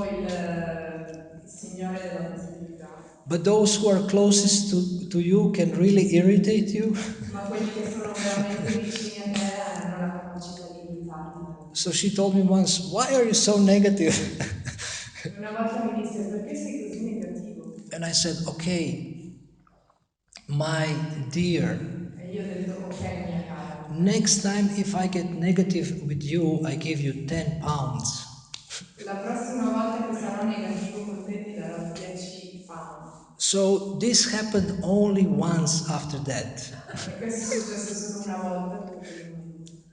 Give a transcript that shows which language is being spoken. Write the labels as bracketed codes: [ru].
[it] Sono tipo il signore della positività. [en] but those who are closest to you can really irritate you. [it] Ma quelli che sono veramente vicini a te hanno la capacità di irritarti. [en] So she told me once, "Why are you so negative?" [it] Una volta mi disse, perché sei così negativo? [en] And I said, "Okay, my dear, [it] E io ho detto, ok mia cara, [en] Next time, if I get negative with you, I give you 10 pounds. [it] La prossima volta che sarò negativo con te ti darò 10 pound. [en] So this happened only once after that. [it] E questo è successo solo una volta dopo quel momento.